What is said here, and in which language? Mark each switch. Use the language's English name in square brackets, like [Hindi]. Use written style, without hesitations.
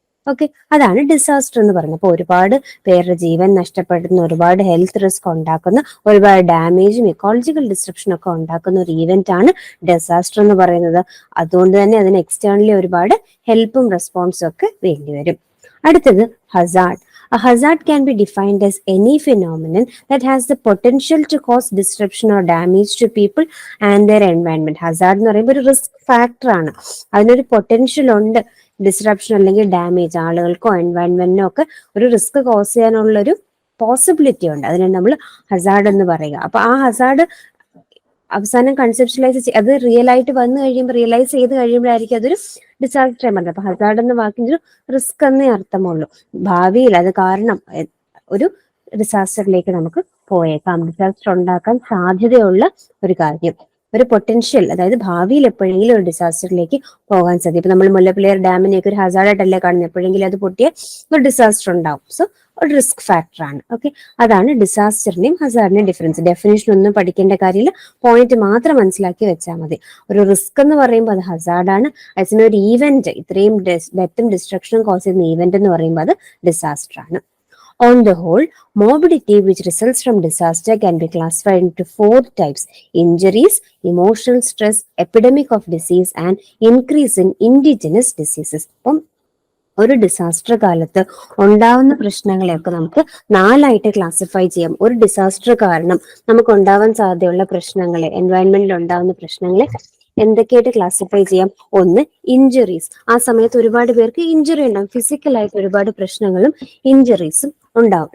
[Malayalam] Okay, അതാണ് disaster എന്ന് പറയുന്നത്. അപ്പൊ ഒരുപാട് പേരുടെ ജീവൻ നഷ്ടപ്പെടുന്ന, ഒരുപാട് ഹെൽത്ത് റിസ്ക് ഉണ്ടാക്കുന്ന, ഒരുപാട് ഡാമേജും ഇക്കോളജിക്കൽ ഡിസ്ട്രപ്ഷനും ഒക്കെ ഉണ്ടാക്കുന്ന ഒരു ഈവന്റ് ആണ് ഡിസാസ്റ്റർ എന്ന് പറയുന്നത്. അതുകൊണ്ട് തന്നെ അതിന് എക്സ്റ്റേണലി ഒരുപാട് ഹെൽപ്പും റെസ്പോൺസും ഒക്കെ വേണ്ടിവരും. അടുത്തത് Hazard. [English] A hazard can be defined as any phenomenon that has the potential to cause disruption or damage to people and their environment. [Malayalam] Hazard എന്ന് പറയുമ്പോൾ ഒരു റിസ്ക് ഫാക്ടർ ആണ്. അതിനൊരു പൊട്ടൻഷ്യൽ ഉണ്ട്, ഡിസ്റപ്ഷൻ അല്ലെങ്കിൽ ഡാമേജ്, ആളുകൾക്കോ എൻവയൺമെന്റിനോ ഒക്കെ ഒരു റിസ്ക് കോസ് ചെയ്യാനുള്ള ഒരു പോസിബിലിറ്റി ഉണ്ട്. അതിനെ നമ്മൾ ഹസാർഡ് എന്ന് പറയുക. അപ്പൊ ആ ഹസാർഡ് അവസാനം കൺസെപ്ഷ്യലൈസ്, അത് റിയൽ ആയിട്ട് വന്നു കഴിയുമ്പോൾ, റിയലൈസ് ചെയ്ത് കഴിയുമ്പോഴായിരിക്കും അതൊരു ഡിസാസ്റ്റർ പറഞ്ഞത്. അപ്പൊ ഹസാർഡ് എന്ന വാക്കിന് ഒരു റിസ്ക് എന്നേ അർത്ഥമുള്ളൂ. ഭാവിയിൽ അത് കാരണം ഒരു ഡിസാസ്റ്ററിലേക്ക് നമുക്ക് പോയേക്കാം, ഡിസാസ്റ്റർ ഉണ്ടാക്കാൻ സാധ്യതയുള്ള ഒരു കാര്യം, ഒരു പൊട്ടൻഷ്യൽ, അതായത് ഭാവിയിൽ എപ്പോഴെങ്കിലും ഒരു ഡിസാസ്റ്ററിലേക്ക് പോകാൻ സാധ്യത. ഇപ്പൊ നമ്മൾ മുല്ലപ്പെരിയാർ ഡാമിനെയൊക്കെ ഒരു ഹസാർഡായിട്ടല്ലേ കാണുന്നത്, എപ്പോഴെങ്കിലും അത് പൊട്ടിയ ഒരു ഡിസാസ്റ്റർ ഉണ്ടാവും. സോ ഒരു റിസ്ക് ഫാക്ടർ ആണ്. ഓക്കെ, അതാണ് ഡിസാസ്റ്ററിന്റെയും ഹസാർഡിന്റെയും ഡിഫറൻസ്. ഡെഫിനേഷൻ ഒന്നും പഠിക്കേണ്ട കാര്യമില്ല, പോയിന്റ് മാത്രം മനസ്സിലാക്കി വെച്ചാൽ മതി. ഒരു റിസ്ക് എന്ന് പറയുമ്പോൾ അത് ഹസാർഡാണ്. അതിനൊരു ഈവന്റ്, ഇത്രയും ഡെത്തും ഡിസ്ട്രക്ഷനും കോസ് ചെയ്യുന്ന ഈവന്റ് എന്ന് പറയുമ്പോൾ അത് ഡിസാസ്റ്റർ ആണ്. [English] On the whole, morbidity which results from disaster can be classified into 4 types: injuries, emotional stress, epidemic of disease, and increase in indigenous diseases. [Malayalam] അപ്പം ഒരു ഡിസാസ്റ്റർ കാലത്ത് ഉണ്ടാവുന്ന പ്രശ്നങ്ങളെയൊക്കെ നമുക്ക് 4ആയിട്ട് ക്ലാസിഫൈ ചെയ്യാം. ഒരു ഡിസാസ്റ്റർ കാരണം നമുക്ക് ഉണ്ടാവാൻ സാധ്യതയുള്ള പ്രശ്നങ്ങളെ, എൻവയൺമെന്റിൽ ഉണ്ടാവുന്ന പ്രശ്നങ്ങളെ എന്തൊക്കെയായിട്ട് ക്ലാസിഫൈ ചെയ്യാം? ഒന്ന്, ഇഞ്ചുറീസ്. ആ സമയത്ത് ഒരുപാട് പേർക്ക് ഇഞ്ചുറി ഉണ്ടാവും, ഫിസിക്കലായിട്ട് ഒരുപാട് പ്രശ്നങ്ങളും ഇഞ്ചുറീസും ഉണ്ടാവും.